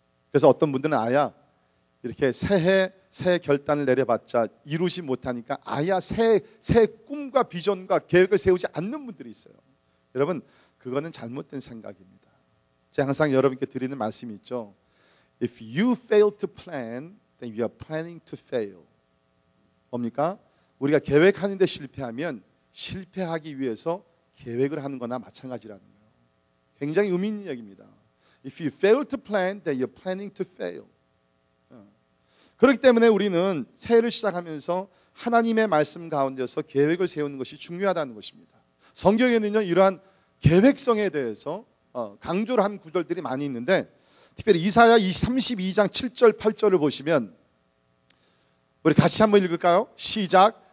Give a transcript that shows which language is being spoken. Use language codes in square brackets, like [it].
[ko] 그래서 어떤 분들은 이렇게 새해 결단을 내려봤자 이루지 못하니까 새 꿈과 비전과 계획을 세우지 않는 분들이 있어요. 여러분, 그거는 잘못된 생각입니다. 제가 항상 여러분께 드리는 말씀이 있죠. [en] If you fail to plan, then you are planning to fail. [ko] 뭡니까? 우리가 계획하는데 실패하면 실패하기 위해서 계획을 하는 거나 마찬가지라는 거예요. 굉장히 의미 있는 얘기입니다. [en] If you fail to plan, then you are planning to fail. [ko] 그렇기 때문에 우리는 새해를 시작하면서 하나님의 말씀 가운데서 계획을 세우는 것이 중요하다는 것입니다. 성경에는요, 이러한 계획성에 대해서 강조를 한 구절들이 많이 있는데, 특별히 이사야 32장 7절 8절을 보시면 우리 같이 한번 읽을까요? 시작.